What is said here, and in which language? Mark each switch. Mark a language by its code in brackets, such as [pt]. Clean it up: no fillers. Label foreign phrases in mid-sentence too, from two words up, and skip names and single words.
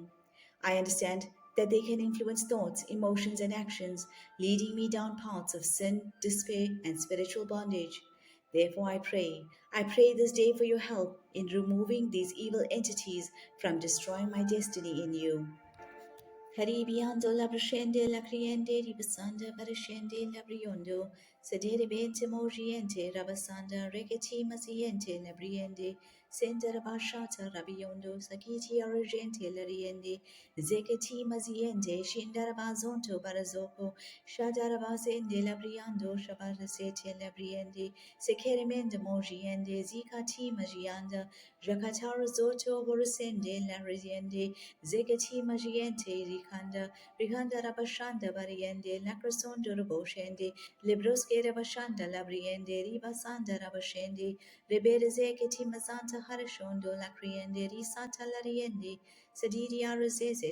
[en] I understand that they can influence thoughts, emotions, and actions, leading me down paths of sin, despair, and spiritual bondage. Therefore, I pray this day for your help in removing these evil entities from destroying my destiny in you. Caribiando la brascende la criende ribasanda barascende la briondo, sedere bente mogiente rabasanda regeti maziente la briende, senda rabashata rabiondo, sakiti argente la riende, zeketi maziente, shindarabazonto barazoko, shadarabazende la briando, shabarasete la briende, sekeremende mogiende, zikati magianda, Jakatara zoto borosende la riende, Zegeti Magiente Rikanda, Rikanda Rabashanda Bariende, Lacrosondo Raboshende, Libroske Rabashanda Labriende, Ribasanda Rabashende, Rebede Zeketi Mazanta Harashondo, Lacriende, Risata Lariende, Sadidi Arazeze